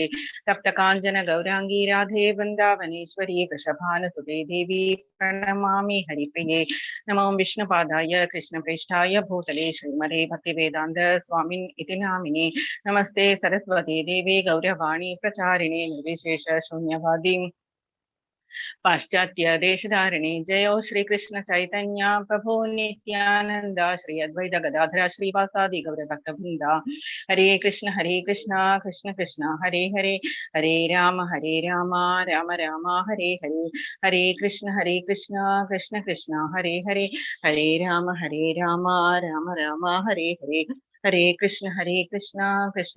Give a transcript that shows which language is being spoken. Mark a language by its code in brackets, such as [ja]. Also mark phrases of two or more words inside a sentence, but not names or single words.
[sa] തപ്തകാഞ്ചന ഗൗരാംഗീ രാധേ വൃന്ദാവനേശ്വരി വൃഷഭാനുസുതേ ദേവി പ്രണമാമി ഹരിപ്രിയേ. നമോ വിഷ്ണുപാദായ കൃഷ്ണപ്രേഷ്ഠായ ഭൂതലേ ശ്രീമതേ ഭക്തിവേദാന്ത സ്വാമിൻ ഇതി നാമിനേ. നമസ്തേ സരസ്വതി ദേവി ഗൗരവാണി പ്രചാരിണേ നിർവിശേഷ ശൂന്യവാദി पाश्चात्य देशधारिणी जयो श्री कृष्ण चैतन्य प्रभु नित्यानंद श्री अद्वैत गदाधर श्रीवासादि गौर भक्तवृंदा. हरे कृष्ण कृष्ण कृष्ण हरे हरे, हरे राम राम राम हरे हरे, हरे कृष्ण कृष्ण कृष्ण हरे हरे, हरे राम राम राम हरे हरे, हरे कृष्ण कृष्ण